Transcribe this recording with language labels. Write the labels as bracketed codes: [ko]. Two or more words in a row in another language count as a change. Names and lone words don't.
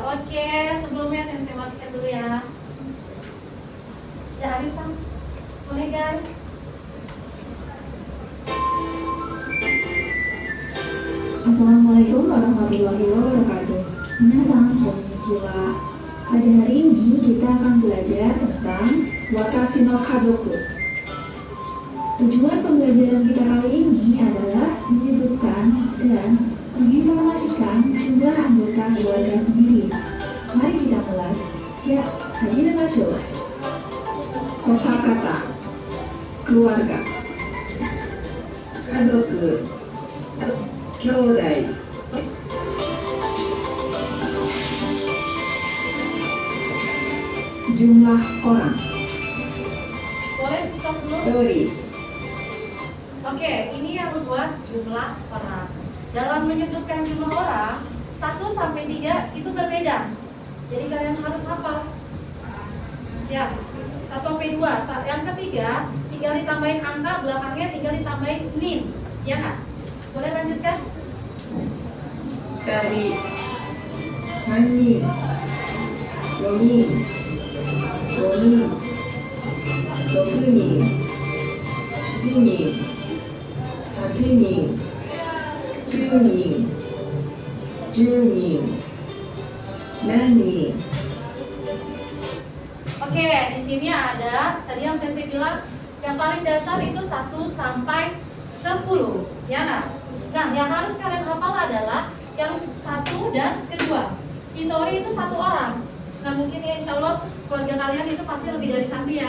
[id] Oke, sebelumnya Sensei matikan dulu ya. Ya, Arisa. Boleh guys. [ar] السلام عليكم ورحمة الله وبركاته. [ja] 皆さん、こんにちは. [id] Pada hari ini kita akan belajar tentang [ja] 私の家族. [id] Tujuan pembelajaran kita kali ini adalah menyebutkan dan menginformasikan jumlah anggota keluarga sendiri. Mari kita mulai. [ja] じゃ、始めましょう. [id] Kosakata, keluarga. [ja] 家族、兄弟. [id] Jumlah orang. Boleh stop dulu? Dori. Oke, ini yang membuat jumlah orang. Dalam menyebutkan jumlah orang, 1 sampai 3 itu berbeda. Jadi kalian harus hafal. Ya, 1 sampai 2. Yang ketiga, tinggal ditambahin angka, belakangnya tinggal ditambahin nin. Ya nggak? Boleh lanjutkan? Dari. Sannin. [ja] 四人。四人. 6人、7人、8人、9人、10人、20 nani, [id] Oke, di sini ada tadi yang saya bilang yang paling dasar itu 1 sampai 10, ya nah. Nah, yang harus kalian hafal adalah yang 1 dan kedua. Hitori itu 1 orang. Nah, mungkin ya [ar] إن شاء الله [id] keluarga kalian itu pasti lebih dari 1 ya.